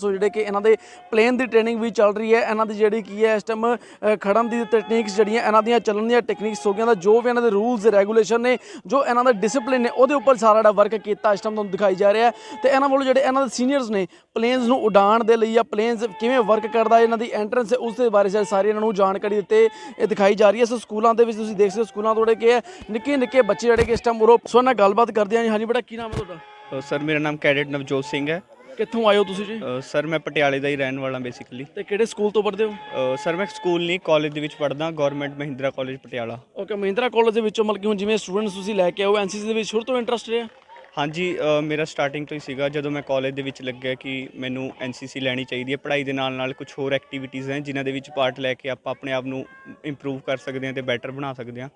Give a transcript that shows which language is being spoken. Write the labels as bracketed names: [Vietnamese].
[Punjabi] ਸੋ ਜਿਹੜੇ ਕਿ ਇਹਨਾਂ ਦੇ ਪਲੇਨ ਦੀ ਟ੍ਰੇਨਿੰਗ ਵੀ ਚੱਲ ਰਹੀ ਹੈ। ਇਹਨਾਂ ਦੀ ਜਿਹੜੀ ਕੀ ਹੈ ਇਸ ਟਾਈਮ ਖੜਨ ਦੀ ਟੈਕਨੀਕਸ ਜਿਹੜੀਆਂ ਇਹਨਾਂ ਦੀਆਂ ਚੱਲਣ ਦੀਆਂ ਟੈਕਨੀਕਸ ਹੋ ਗਈਆਂ ਦਾ ਜੋ ਵੀ ਇਹਨਾਂ ਦੇ ਰੂਲਸ ਰੈਗੂਲੇਸ਼ਨ ਨੇ, ਜੋ ਇਹਨਾਂ ਦਾ ਡਿਸਪਲਿਨ ਨੇ, ਉਹਦੇ ਉੱਪਰ ਸਾਰਾ ਜਿਹੜਾ ਵਰਕ ਕੀਤਾ ਇਸ ਟਾਈਮ ਤੁਹਾਨੂੰ ਦਿਖਾਈ ਜਾ ਰਿਹਾ ਹੈ। ਤੇ ਇਹਨਾਂ ਵੱਲੋਂ ਜਿਹੜੇ ਇਹਨਾਂ ਦੇ ਸੀਨੀਅਰਸ ਨੇ ਪਲੇਨਸ ਨੂੰ ਉਡਾਉਣ ਦੇ ਲਈ ਜਾਂ ਪਲੇਨਸ ਕਿਵੇਂ ਵਰਕ ਕਰਦਾ, ਇਹਨਾਂ ਦੀ ਐਂਟਰੈਂਸ ਹੈ ਉਸ ਦੇ ਬਾਰੇ ਸਾਰੀ ਇਹਨਾਂ ਨੂੰ ਜਾਣਕਾਰੀ ਦਿੱਤੇ ਇਹ ਦਿਖਾਈ ਜਾ ਰਹੀ ਹੈ। ਸੋ ਸਕੂਲਾਂ ਦੇ ਵਿੱਚ ਤੁਸੀਂ ਦੇਖ ਸਕਦੇ ਹੋ ਸਕੂਲਾਂ ਤੋਂ ਜਿਹੜੇ ਕਿ ਨਿੱਕੇ ਨਿੱਕੇ ਬੱਚੇ ਜਿਹੜੇ ਕਿ ਇਸ ਟਾਈਮ ਉਹ ਸੋ ਨਾਲ ਗੱਲਬਾਤ ਕਰਦੇ ਹਾਂ ਜੀ। ਹਾਂਜੀ ਬੇਟਾ, ਕੀ ਨਾਮ ਹੈ ਤੁਹਾਡਾ? [Hindi] सर मेरा नाम कैडेट नवजोत सिंह है। [Punjabi] ਕਿੱਥੋਂ ਆਏ ਹੋ ਤੁਸੀਂ ਜੀ? [Hindi] सर मैं पटियाले का ही रहने वाला बेसिकली। [Punjabi] ਤੇ ਕਿਹੜੇ ਸਕੂਲ ਤੋਂ ਪੜ੍ਹਦੇ ਹੋ? [Hindi] सर मैं स्कूल नहीं कॉलेज [Punjabi] ਦੇ ਵਿੱਚ ਪੜ੍ਹਦਾ, government Mahindra college Patiala. Okay, Mahindra college ਦੇ ਵਿੱਚੋਂ ਮਤਲਬ ਕਿ ਹੁਣ ਜਿਵੇਂ ਸਟੂਡੈਂਟਸ ਤੁਸੀਂ ਲੈ ਕੇ ਆਓ ਐਨਸੀਸੀ ਦੇ ਵਿੱਚ ਸ਼ੁਰੂ ਤੋਂ ਇੰਟਰਸਟ ਰਿਹਾ? ਹਾਂਜੀ, ਮੇਰਾ ਸਟਾਰਟਿੰਗ ਤੋਂ ਹੀ ਸੀਗਾ। ਜਦੋਂ ਮੈਂ ਕਾਲਜ ਦੇ ਵਿੱਚ ਲੱਗਿਆ ਕਿ ਮੈਨੂੰ ਐਨਸੀਸੀ ਲੈਣੀ ਚਾਹੀਦੀ ਹੈ। ਪੜ੍ਹਾਈ ਦੇ ਨਾਲ ਨਾਲ ਕੁਝ ਹੋਰ ਐਕਟੀਵਿਟੀਜ਼ ਹੈ ਜਿਨ੍ਹਾਂ ਦੇ ਵਿੱਚ ਪਾਰਟ ਲੈ ਕੇ ਆਪਾਂ ਆਪਣੇ ਆਪ ਨੂੰ ਇੰਪਰੂਵ ਕਰ ਸਕਦੇ ਹਾਂ ਤੇ ਬੈਟਰ ਬਣਾ ਸਕਦੇ ਹਾਂ।